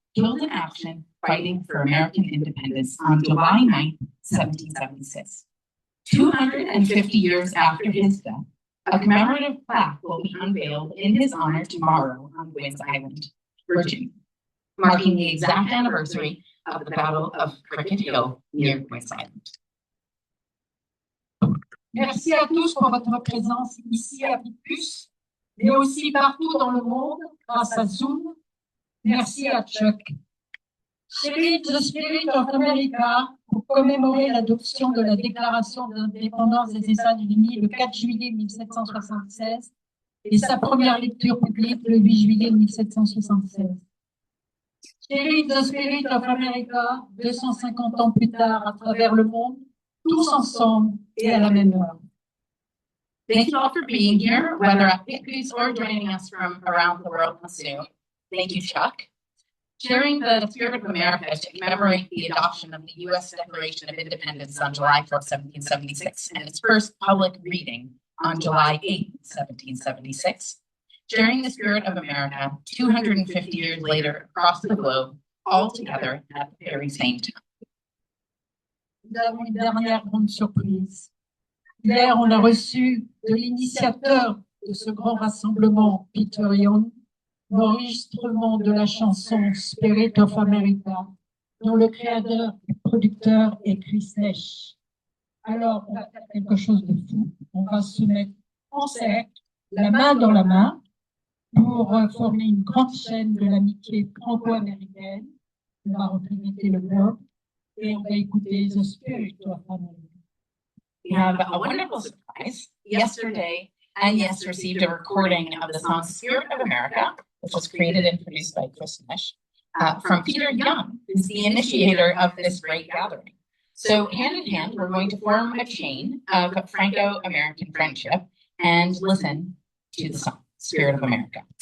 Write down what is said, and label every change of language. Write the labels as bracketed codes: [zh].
[en] killed in action fighting for American independence on July 9, 1776. 250 years after his death, a commemorative plaque will be unveiled in his honor tomorrow on Gwynns Island, Virginia, marking the exact anniversary of the Battle of Cricket Hill near Gwynns Island. [fr] Merci à tous pour votre présence ici à Picpus, mais aussi partout dans le monde grâce à Zoom. Merci à Chuck. [en] Spirit, the Spirit of America, [fr] pour commémorer l'adoption de la Déclaration d'indépendance des États-Unis le 4 juillet 1776 et sa première lecture publique le 8 juillet 1776. [en] Spirit, the Spirit of America, [fr] 250 ans plus tard à travers le monde, tous ensemble et à la même heure. [en] Thank you all for being here, whether at Picpus or joining us from around the world on Zoom. Thank you, Chuck. Sharing the spirit of America to commemorate the adoption of the U.S. Declaration of Independence on July 4, 1776, and its first public reading on July 8, 1776. Sharing the spirit of America 250 years later across the globe, all together at the very same time. [fr] Nous avons une dernière grande surprise. Hier, on a reçu de l'initiateur de ce grand rassemblement, Peter Young, l'enregistrement de la chanson Spirit of America, dont le créateur et producteur est Chris Nash. Alors, on va faire quelque chose de fou. On va se mettre en cercle, la main dans la main, pour former une grande chaîne de l'amitié franco-américaine. On va représenter le globe et on va écouter The Spirit of America. [en] We have a wonderful surprise. Yesterday, Agnes received a recording of the song Spirit of America, which was created and produced by Chris Nash, from Peter Young, who's the initiator of this great gathering. So hand in hand, we're going to form a chain of Franco-American friendship and listen to the song Spirit of America.